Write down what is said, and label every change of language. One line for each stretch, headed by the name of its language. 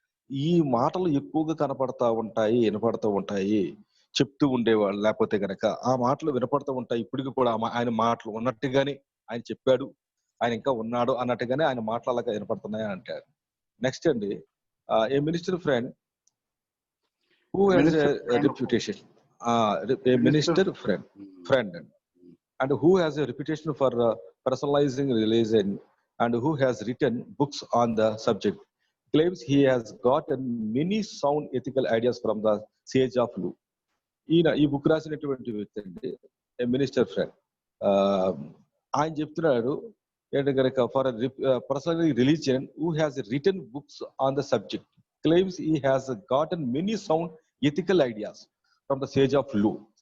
Telugu: ఈ మాటలు ఎక్కువగా కనపడతా ఉంటాయి, వినపడతా ఉంటాయి, చెప్తూ ఉండేవాళ్ళు. లేకపోతే కనుక ఆ మాటలు వినపడతా ఉంటాయి ఇప్పటికి కూడా. ఆయన మాటలు ఉన్నట్టుగానే ఆయన చెప్పాడు, ఆయన ఇంకా ఉన్నాడు అన్నట్టుగానే ఆయన మాటలు అలాగా వినపడుతున్నాయి అంటారు.
English: Next అండి, a minister friend who has a reputation, a minister friend and who has a reputation for personalizing religion and who has written books on the subject claims he has gotten many sound ethical ideas from the sage of Lu.
Telugu: ఈ book రాసినటువంటి వ్యక్తి అండి, ఏ minister friend. ఆయన చెప్తున్నాడు ఏంటంటే కనుక
English: For personalizing religion who has written books on the subject claims he has gotten many sound ethical ideas from the sage of Lu.